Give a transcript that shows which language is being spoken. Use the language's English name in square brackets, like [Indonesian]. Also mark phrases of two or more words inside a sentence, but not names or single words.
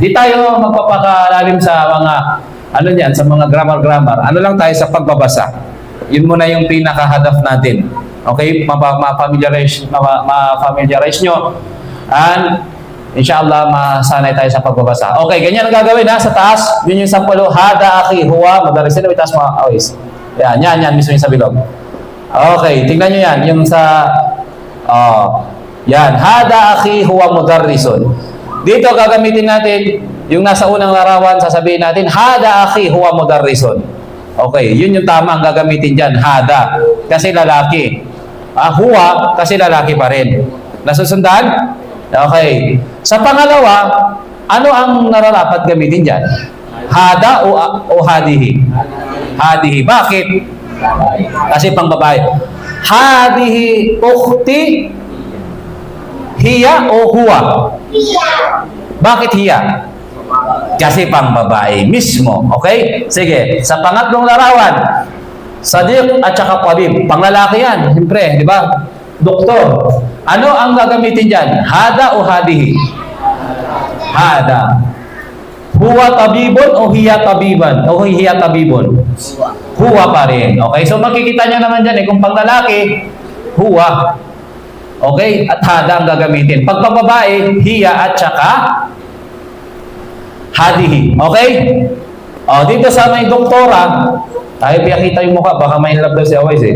[Filipino] Hindi tayo magpapakalalim sa mga ano yan, sa mga grammar. Ano lang tayo sa pagbabasa. Yun muna yung pinaka-hadaf natin. Okay? Ma-familiarize nyo. And inshallah, masanay tayo sa pagbabasa. Okay, ganyan ang gagawin ha, sa taas. Yun yung sampulo. [Arabic] هذا أخي هو مدرس. [Filipino] Itaas mga awis. Yan mismo yung sa bilog. Okay, tingnan nyo yan. Yung sa yan, [Arabic] هذا أخي هو مدرسٌ. [Filipino] Dito gagamitin natin yung nasa unang larawan, sasabihin natin [Arabic] هذا أخي هو مدرسٌ. [Filipino] Okay, yun yung tama ang gagamitin diyan, hada kasi lalaki. Huwa kasi lalaki pa rin. Nasusundan? Okay. Sa pangalawa, ano ang nararapat gamitin diyan? Hada o hadihi? Hadihi. Bakit? Kasi pang babae. [Arabic] هذه أختي هي o huwa? [Filipino] Hiya. Bakit hiya? Kasi pang babae mismo. Okay? Sige. Sa pangatlong larawan, sadiq at saka tabib. Panglalaki yan. Siyempre, di ba? Doktor. Ano ang gagamitin dyan? Hada o hadihi? Hada. [Arabic] هو طبيبٌ o هي طبيباً? O هي طبيبٌ? [Filipino] Huwa pa rin. Okay? So makikita nyo naman dyan kung panglalaki, huwa. Okay? At hada ang gagamitin. Pag pagbabae, hiya at saka hadihi. Okay? O, dito sa may doktora, tayo piyakita yung mukha, baka may love daw si Awais eh.